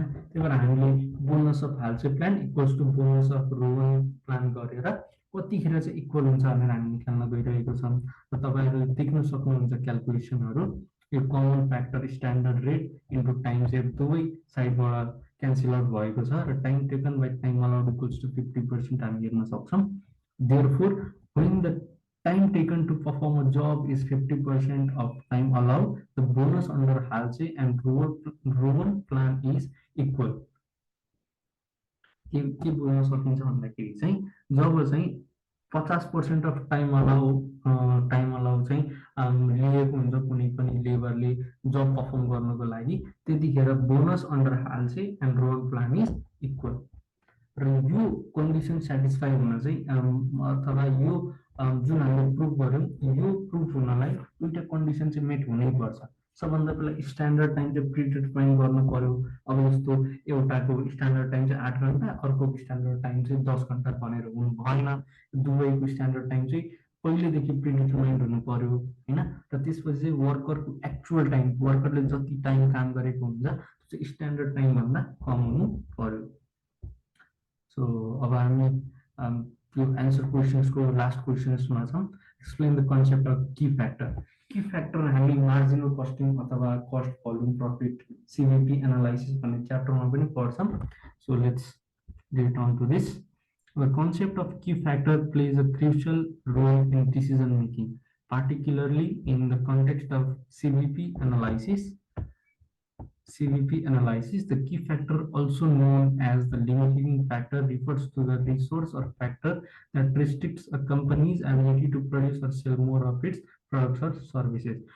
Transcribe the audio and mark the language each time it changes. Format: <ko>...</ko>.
<ne>त्यही भएर हामीले bonus of हालसे plan equals to bonus of role plan गरेर कतिखेर चाहिँ इक्वल हुन्छ भनेर हामी निकाल्न गइरहेको छौँ। र तपाईँहरूले देख्न सक्नुहुन्छ क्यालकुलेसनहरू यो common factor standard rate into time save दुवै साइडबाट क्यान्सल आउट भएको छ र time taken by time allowed equals to 50% हामी हेर्न सक्छौँ।</ne> <en>Therefore when the time taken to perform a job is 50% of time allowed, the bonus under halse and roll plan is equal.</en> <ne>के बुझ्न सकिन्छ भन्दाखेरि चाहिँ जब चाहिँ 50% अफ टाइम अलाउ चाहिँ लिएको हुन्छ कुनै पनि लेबरले जब पर्फर्म गर्नको लागि त्यतिखेर bonus under हालसे and role plan is equal. र यो कन्डिसन सेटिस्फाई हुन चाहिँ अथवा यो जुन हामीले प्रुभ गऱ्यौँ यो प्रुभ हुनलाई दुईटा कन्डिसन चाहिँ मेट हुनैपर्छ। सबभन्दा पहिला स्ट्यान्डर्ड टाइम चाहिँ प्रिडिटरमाइन गर्नु पर्यो। अब जस्तो एउटाको स्ट्यान्डर्ड टाइम चाहिँ 8 घन्टा अर्को स्ट्यान्डर्ड टाइम चाहिँ 10 घन्टा भनेर हुनु भएन। दुवैको स्ट्यान्डर्ड टाइम चाहिँ पहिलेदेखि प्रिडिटरमाइन्ड हुनु पर्यो हैन। र त्यसपछि चाहिँ वर्करको एक्चुअल टाइम वर्करले जति टाइम काम गरेको हुन्छ त्यो चाहिँ स्ट्यान्डर्ड टाइम भन्दा कम हुनु पर्यो। सो अब हामी त्यो एन्सर क्वेसन्सको लास्ट क्वेसन्समा छौँ।</ne> <en>Explain the concept of key factor.</en> <ne>Ki factor हामी मार्जिनल कस्टिङ अथवा कस्ट भोल्युम प्रफिट सिभिपी एनालाइसिस भन्ने च्याप्टरमा पनि पढ्छौँ।</ne> <en>So let's get on to this. The concept of key factor plays a crucial role in decision making, particularly in the context of CVP analysis. The key factor, also known as the limiting factor, refers to the resource or factor that restricts a company's ability to produce or sell more of its products or services.</en>